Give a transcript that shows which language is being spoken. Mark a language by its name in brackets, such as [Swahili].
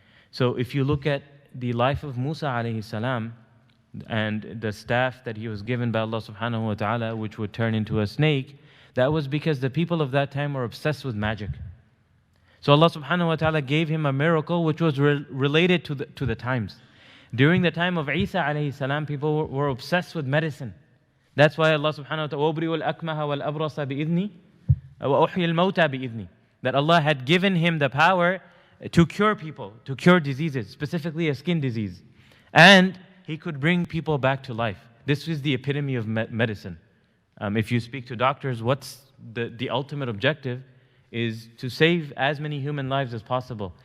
[English] So if you look at the life of Musa alayhi salam and the staff that he was given by Allah subhanahu wa ta'ala, which would turn into a snake, that was because the people of that time were obsessed with magic. So Allah subhanahu wa ta'ala gave him a miracle which was related to the times. During the time of Isa alayhi salam, people were obsessed with medicine. That's why Allah subhanahu wa ta'ala, [Arabic] وَأُبْرِئُ الْأَكْمَهَ وَالْأَبْرَصَ بِإِذْنِي وَأُحْيِي الْمَوْتَى بِإِذْنِي. [English] That Allah had given him the power to cure people, to cure diseases, specifically a skin disease. And he could bring people back to life. This is the epitome of medicine. If you speak to doctors, what's the ultimate objective is to save as many human lives as possible.